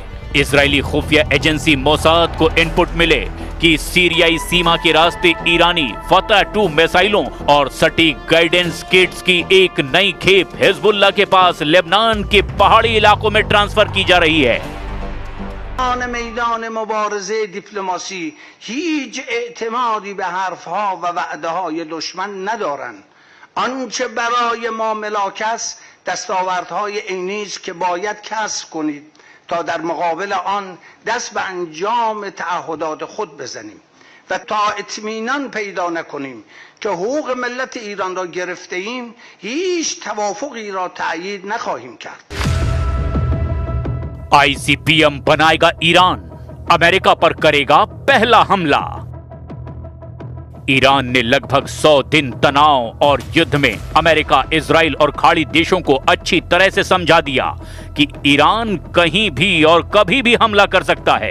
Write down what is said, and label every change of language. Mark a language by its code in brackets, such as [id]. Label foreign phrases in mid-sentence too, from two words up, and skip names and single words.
[hi] इजरायली खुफिया एजेंसी मोसाद को इनपुट मिले कि सीरियाई सीमा के रास्ते ईरानी फतह-2 मिसाइलों और सटीक गाइडेंस किट्स की एक नई खेप हिजबुल्लाह के पास लेबनान के पहाड़ी इलाकों में ट्रांसफर की जा रही है। [fa] میدان مبارزه دیپلماسی هیچ اعتمادی به حرفها و وعده‌های دشمن ندارند آنچه برای ما ملاک است دستاوردهای عینی است که باید کسب کنید تا در مقابل آن دست به انجام تعهدات خود بزنیم و تا اطمینان پیدا نکنیم که حقوق ملت ایران را گرفته ایم هیچ توافقی را تأیید نخواهیم کرد। [hi] ICBM बनाएगा ईरान, अमेरिका पर करेगा पहला हमला। ईरान ने लगभग 100 दिन तनाव और युद्ध में अमेरिका, इजराइल और खाड़ी देशों को अच्छी तरह से समझा दिया कि ईरान कहीं भी और कभी भी हमला कर सकता है।